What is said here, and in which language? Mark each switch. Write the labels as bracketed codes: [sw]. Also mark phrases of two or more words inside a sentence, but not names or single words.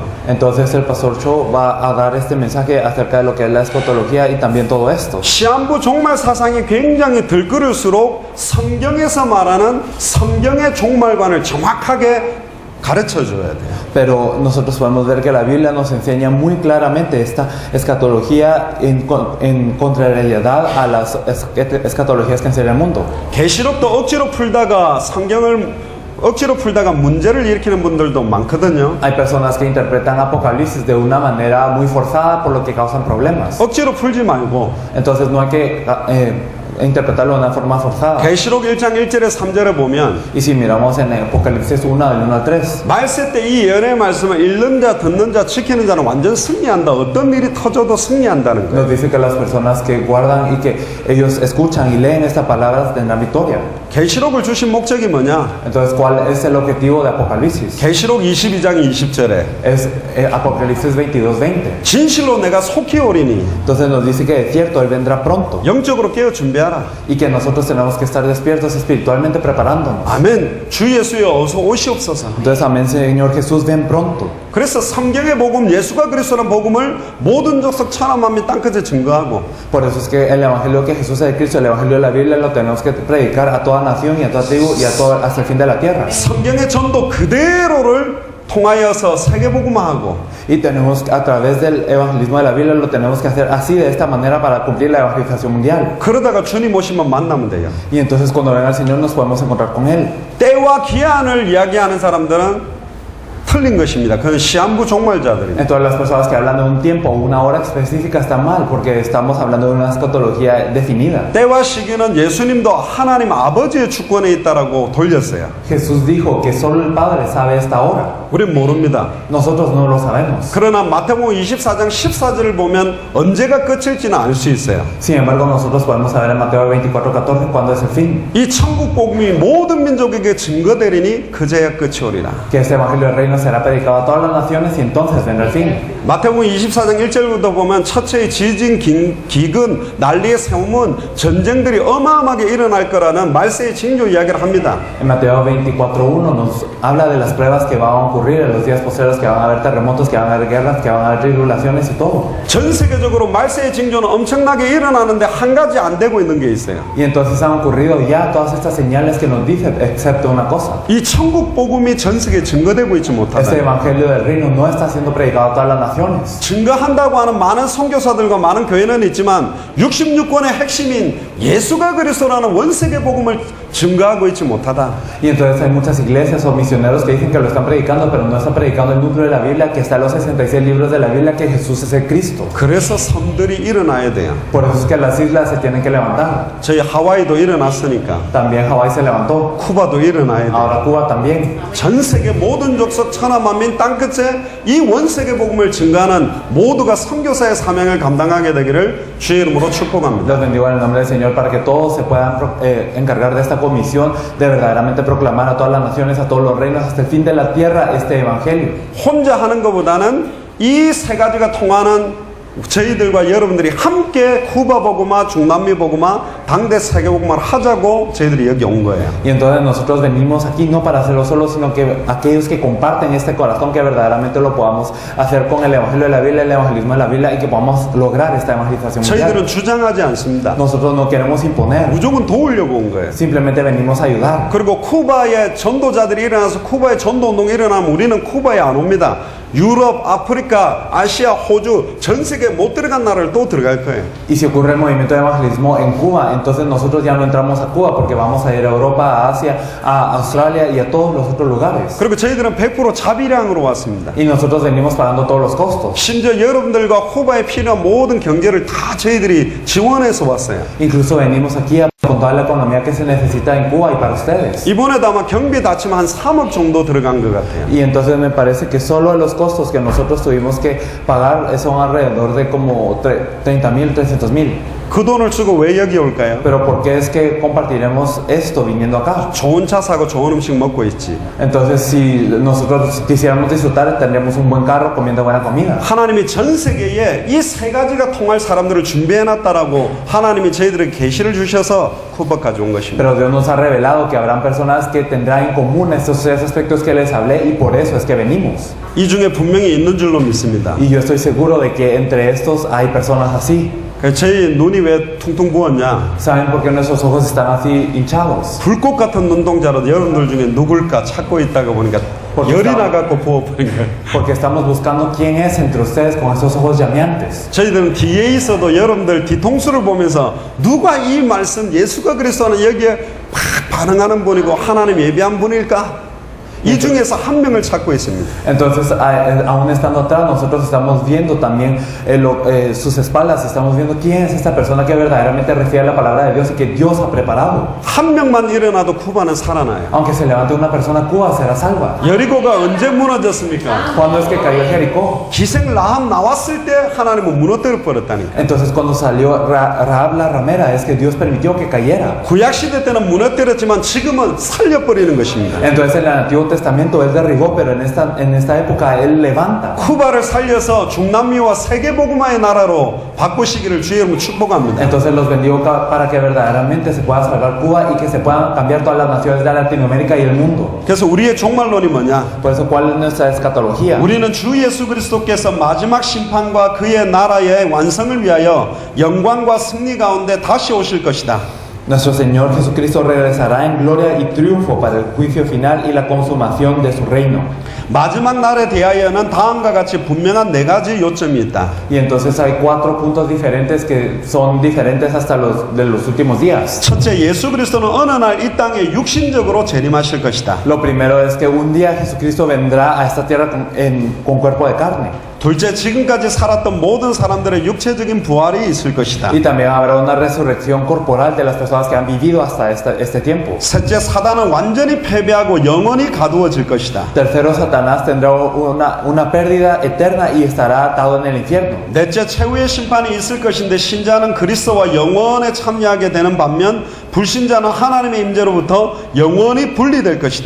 [es] Entonces el pastor Cho va a dar este mensaje acerca de lo que es la escatología y también todo esto. [ko] 시한부 종말 사상이 굉장히 들끓을수록 성경에서 말하는 성경의 종말관을 정확하게 가르쳐 줘야 돼요. [es] Pero nosotros podemos ver que la Biblia nos enseña muy claramente esta escatología en contrariedad a las escatologías que enseña el mundo. [ko] 계시록도 억지로 풀다가 문제를 일으키는 분들도 많거든요. [es] Hay personas que interpretan Apocalipsis de una manera muy forzada por lo que causan problemas. [ko] 억지로 풀지 말고 [es] Entonces no hay que interpretarlo de una forma forzada. [ko] 계시록 1장 1절에 3절에 보면 [es] Y si miramos en Apocalipsis 1 del 1 al 3, [ko] 말세 때 이 예언의 말씀을 읽는 자, 듣는 자, 지키는 자는 완전 승리한다. 어떤 일이 터져도 승리한다는 거예요. [es] nos dice que las personas que guardan y que ellos escuchan y leen estas palabras tendrán victoria. [ko] 계시록을 주신 목적이 뭐냐? [es] Entonces, ¿cuál es el objetivo de Apocalipsis? [ko] 계시록 22장 20절에 [es] Es Apocalipsis 22:20. [ko] 진실로 내가 속히 오리니 [es] Entonces nos dice que es cierto, Él vendrá pronto [ko] 영적으로 깨어 준비하라. [es] y que nosotros tenemos que estar despiertos espiritualmente preparándonos. [ko] 아멘. 주 예수여 어서 오시옵소서. [es] Entonces, amén, Señor Jesús, ven pronto. [ko] 그래서 성경의 복음, 예수가 그리스도라는 복음을 모든 족속 천하 만민 땅끝에 증거하고 [es] Por eso es que el evangelio que Jesús es de Cristo, el evangelio de la Biblia, lo tenemos que predicar a toda nación y a toda tribu y a todo, hasta el fin de la tierra. [ko] 성경의 전도 그대로를 통하여서 세계복음화하고 [es] Y tenemos, a través del evangelismo de la Biblia, lo tenemos que hacer así, de esta manera, para cumplir la evangelización mundial. [ko] 그러다가 주님 오시면 만나면 돼요. [es] Y entonces cuando venga el Señor nos podemos encontrar con Él. [ko] 때와 기한을 이야기하는 사람들은 틀린 것입니다. 그건 시한부 종말자들입니다. [es] Entonces las personas que hablan de un tiempo o una hora específica están mal, porque estamos hablando de una escatología definida. [ko] 때와 시기는 예수님도 하나님 아버지의 주권에 있다라고 돌렸어요. [es] Jesús dijo que solo el Padre sabe esta hora. [ko] 우린 모릅니다. [es] Nosotros no lo sabemos. [ko] 그러나 마태복음 24장 14절을 보면 언제가 끝일지는 알 수 있어요. [es] Sin embargo, nosotros podemos saber en Mateo 24:14 cuándo es el fin. [ko] 이 천국 복음이 모든 민족에게 증거되리니 그제야 끝이 오리라. [es] Que este evangelio del reino será predicado a todas las naciones y entonces vendrá el fin. [ko] 마태복음 24장 1절부터 보면 첫째의 지진, 기근, 난리의 세움은 전쟁들이 어마어마하게 일어날 거라는 말세의 징조 이야기를 합니다. [es] En Mateo 24:1 nos habla de las pruebas que van a ocurrir en los días posteriores, que van a haber terremotos, que van a haber guerras, que van a haber tribulaciones y todo. [ko] 전 세계적으로 말세의 징조는 엄청나게 일어나는데 한 가지 안 되고 있는 게 있어요. [es] Y entonces han ocurrido ya todas estas señales que nos dicen, excepto una cosa. [ko] 이 천국 복음이 전 세계에 증거되고 있지 못하다. [es] Este evangelio del reino no está siendo predicado a todas las naciones. [ko] 증거한다고 하는 많은 선교사들과 많은 교회는 있지만 66권의 핵심인 예수가 그리스도라는 원세계 복음을 증거하고 있지 못하다. [es] Y entonces hay muchas iglesias o misioneros que dicen que lo están predicando, pero no están predicando el núcleo de la Biblia, que está en los 66 libros de la Biblia, que Jesús es el Cristo. [ko] 그래서 섬들이 일어나야 돼요. [es] Por eso es que las islas se tienen que levantar. [ko] 저희 하와이도 일어났으니까 [es] También Hawái se levantó. [ko] 쿠바도 일어나야 돼요. [es] Ahora Cuba también. [ko] 전 세계 모든 족속 천하만민 땅끝에 이 원세계 복음을 증거하는 모두가 선교사의 사명을 감당하게 되기를 주의 이름으로 축복합니다. [es] Los bendigo en el nombre del Señor para que todos se puedan encargar de esta comisión de verdaderamente proclamar a todas las naciones, a todos los reinos, hasta el fin de la tierra este evangelio. [ko] 혼자 하는 것보다는 이 세 가지가 통하는 저희들과 여러분들이 함께 쿠바 복음화, 중남미 복음화, 당대 세계 복음화를 하자고 저희들이 여기 온 거예요. [es] Y entonces nosotros venimos aquí no para hacerlo solo, sino que aquellos que comparten este corazón, que verdaderamente lo podamos hacer con el evangelio de la Biblia, el evangelismo de la Biblia, y que podamos lograr esta evangelización mundial. [ko] 저희들은 주장하지 않습니다. [es] Nosotros no queremos imponer, [ko] 무조건 도우려고 온 거예요. [es] simplemente venimos a ayudar. [ko] 그리고 쿠바에 전도자들이 일어나서 쿠바에 전도운동이 일어나면 우리는 쿠바에 안 옵니다. 유럽, 아프리카, 아시아, 호주, 전 세계 못 들어간 나라를 또 들어갈 거예요. [es] Y si ocurre el movimiento de evangelismo en Cuba, entonces nosotros ya no entramos a Cuba porque vamos a ir a Europa, a Asia, a Australia y a todos los otros lugares. [ko] 그리고 저희들은 100% 자비량으로 왔습니다. [es] Y nosotros venimos pagando todos los costos. [ko] 심지어 여러분들과 쿠바에 필요한 모든 경제를 다 저희들이 지원해서 왔어요. [es] Incluso venimos aquí con toda la economía que se necesita en Cuba y para ustedes. [ko] 이번에도 아마 경비 다치면 한 3억 정도 들어간 것 같아요. [es] Y entonces me parece que solo los costos que nosotros tuvimos que pagar son alrededor de como 30,000, 300,000. [ko] 그 돈을 쓰고 왜 여기 올까요? [es] Pero ¿por qué es que compartiremos esto viniendo acá? [ko] 좋은 차 사고 좋은 음식 먹고 있지. [es] Entonces si nosotros quisiéramos disfrutar, tendríamos un buen carro comiendo buena comida. [ko] 하나님이 전 세계에 이 세 가지가 통할 사람들을 준비해놨다라고 하나님이 저희들에게 계시를 주셔서 쿠바까지 온 것입니다. [es] Pero Dios nos ha revelado que habrán personas que tendrán en común estos tres aspectos que les hablé y por eso es que venimos. [ko] 이 중에 분명히 있는 줄로 믿습니다. [es] Y yo estoy seguro de que entre estos hay personas así. [ko] 저희 눈이 왜 퉁퉁 부었냐? [es] ¿Saben por qué nuestros ojos están así hinchados? [ko] 불꽃 같은 눈동자로 여러분들 중에 누굴까 찾고 있다가 보니까 열이 나갖고 부어버린 거예요. [es] Porque estamos buscando quién es entre ustedes con estos ojos llameantes. [ko] 저희들은 뒤에 있어도 여러분들 뒤통수를 보면서 누가 이 말씀 예수가 그리스도는 여기에 막 반응하는 분이고 하나님 예비한 분일까? 이 중에서 한 명을 찾고 있습니다. [es] Entonces, aún estando atrás, nosotros estamos viendo también sus espaldas, estamos viendo quién es esta persona que verdaderamente refiere a la palabra de Dios y que Dios ha preparado. [ko] 한 명만 일어나도 쿠바는 살아나요. [es] Aunque se levante una persona, Cuba será salva. [ko] 여리고가 언제 무너졌습니까? [es] ¿Cuándo es que cayó Jericó? [ko] 기생 라합 나왔을 때 하나님은 무너뜨려 버렸다니까. [es] Entonces, cuando salió Rahab la ramera, es que Dios permitió que cayera. [ko] 구약 시대 때는 무너뜨렸지만 지금은 살려버리는 것입니다. [es] Entonces, en el Antiguo Testamento él derribó, pero en esta época él levanta. [ko] 쿠바를 살려서 중남미와 세계복음화의 나라로 바꾸시기를 주의 이름으로 축복합니다. [es] Entonces los bendigo para que verdaderamente se pueda salvar Cuba y que se puedan cambiar todas las naciones de Latinoamérica y el mundo. [ko] 그래서 우리의 종말론이 뭐냐? [es] Por eso, ¿cuál es nuestra escatología? [ko] 우리는 주 예수 그리스도께서 마지막 심판과 그의 나라의 완성을 위하여 영광과 승리 가운데 다시 오실 것이다. [es] Nuestro Señor Jesucristo regresará en gloria y triunfo para el juicio final y la consumación de su reino. [ko] 마지막 날에 대하여는 다음과 같이 분명한 네 가지 요점이 있다. [es] Y entonces hay 4 puntos diferentes que son diferentes hasta los de los últimos días. [ko] 첫째, 예수 그리스도는 어느 날 이 땅에 육신적으로 재림하실 것이다. [es] Lo primero es que un día Jesucristo vendrá a esta tierra con cuerpo de carne. [ko] 둘째, 지금까지 살았던 모든 사람들의 육체적인 부활이 있을 것이다. [es] Y también habrá una resurrección corporal de las personas que han vivido hasta este tiempo. [ko] 셋째, 사단은 완전히 패배하고 영원히 가두어질 것이다. [es] Tercero, Satanás tendrá una pérdida eterna y estará atado en el infierno. [ko] 넷째, 최후의 심판이 있을 것인데 신자는 그리스도와 영원에 참여하게 되는 반면 불신자는 하나님의 임재로부터 영원히 분리될 것이다.